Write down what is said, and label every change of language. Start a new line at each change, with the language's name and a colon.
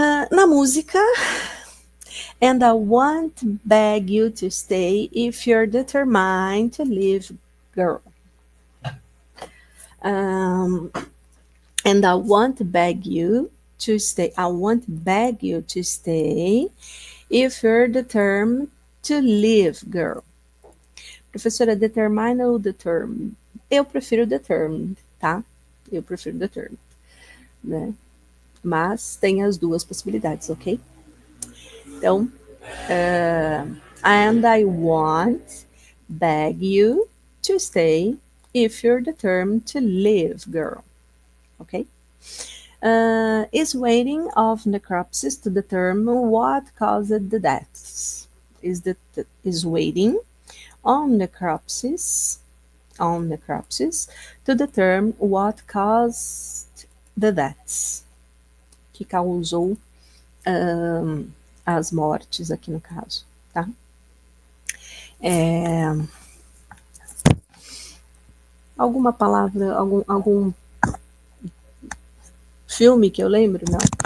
Portuguese: Na música,
English: and I won't beg you to stay if you're determined to leave, girl. Um, and I won't beg you to stay. I won't beg you to stay if you're determined to leave, girl.
Portuguese: Professora, determine ou determined? Eu prefiro determined, tá? Eu prefiro determined, né? Mas tem as duas possibilidades, ok? Então,
English: and I won't beg you to stay if you're determined to leave, girl. Okay? Is waiting of necropsis to determine what caused the deaths. Is waiting on necropsis to determine what caused the deaths.
Portuguese: Que causou as mortes aqui no caso, tá? Alguma palavra, algum filme que eu lembro? Não.